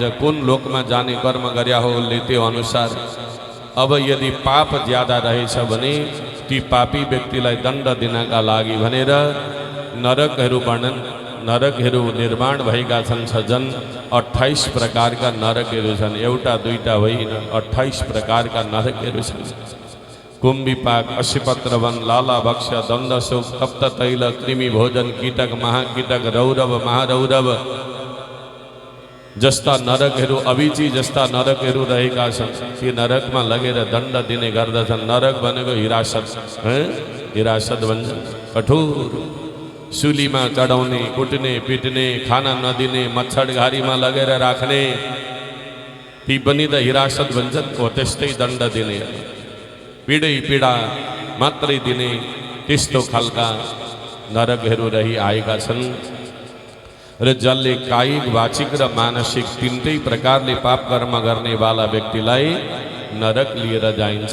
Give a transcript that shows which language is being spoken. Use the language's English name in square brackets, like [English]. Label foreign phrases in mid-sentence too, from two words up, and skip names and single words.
[Nepali] कुन लोकमा जाने कर्म गर्या हो उसले त्यो अनुसार। अब यदि पाप ज्यादा रहेछ भने ती पापी व्यक्तिलाई दण्ड दिनका लागि भनेर नरकहरू निर्माण भएका छन्। सजन 28 प्रकारका नरकहरू छन्, एउटा दुईटा होइन, 28 प्रकारका नरकहरू छन्। कुम्भिपाक, अश्वपत्रवन, लाला भक्ष, दण्डशोक, तप्त तैल, कृमि भोजन, कीटक, महाकीटक, रौरव, महारौरव जस्ता नरकहरू, अभिची जस्ता नरकहरू रहेका छन्। ती नरकमा लगेर दण्ड दिने गर्दछन्। नरक भनेको हिरासत, हिरासत भन्छ। कठोर सुलीमा चढाउने, कुट्ने, पिट्ने, खाना नदिने, मच्छरघारीमा लगेर राख्ने, ती पनि त हिरासत भन्छन् हो त्यस्तै दण्ड दिने पीडै पीडा मात्रै दिने त्यस्तो खालका नरकहरू रही आएका छन् र जसले कायिक वाचिक र मानसिक तीनटै प्रकारले पाप कर्म गर्नेवाला व्यक्तिलाई नरक लिएर जाइन्छ।